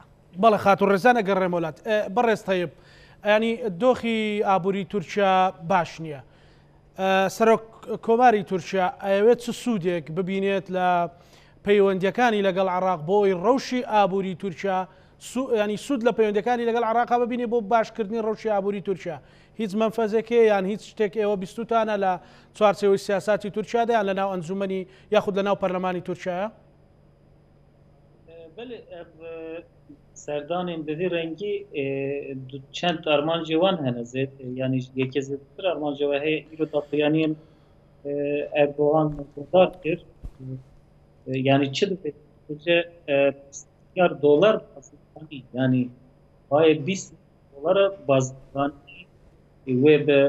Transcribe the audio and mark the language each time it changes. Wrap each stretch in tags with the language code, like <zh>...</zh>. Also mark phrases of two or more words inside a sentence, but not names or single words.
<ckb>بەڵێ خاتون ڕێزانە گەڕێم وڵات بەڕێز تەیب ینی دۆخی ئابووری تورکیا باش نییە سەرۆک کۆماری تورکیا ئەوێت چ سوودێک ببینێت لە پەیوەندیەکانی لەگەڵ عێراق بۆی ڕەوشی ئابووری تورکیا ینی سوود لە پەیوەندەکانی لەگەڵ عێراق ببینێ بۆ باشکردنی ڕەوشی ئابووری تورکیا هیچ منفەزێکێ یان هیچ شتێک ئێوە بیستوتانە لە چوارچێوەی سیاساتی تورکیادا یان لە ناو ئەنجومەنی یاخود لە ناو پەرلەمانی تورکیایە</ckb> <ku>سەردانên bi vî rengî çend armancê wan hene zêd yanî yekê zêdtir armanca we heye îro daxuyaniyên Erdogan guhdar kir yanî çi dibê milyar dolar bazirganî yanî bayê 20 dolara bazirganî wê bi</ku>